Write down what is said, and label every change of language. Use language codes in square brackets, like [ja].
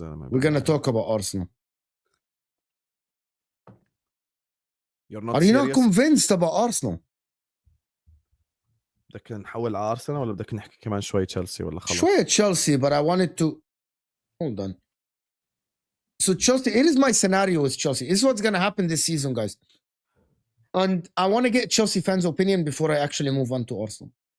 [en] We're gonna talk about Arsenal. You're not Are you not convinced about Arsenal? [ar] بدك نحول على أرسنال ولا بدك نحكي كمان شوي تشيلسي ولا خلص؟ شوية [en] Chelsea, but I wanted to hold on. So Chelsea, it is my scenario with Chelsea. This is what's gonna happen this season, guys. And I want to get Chelsea fans' opinion before I actually move on to Arsenal.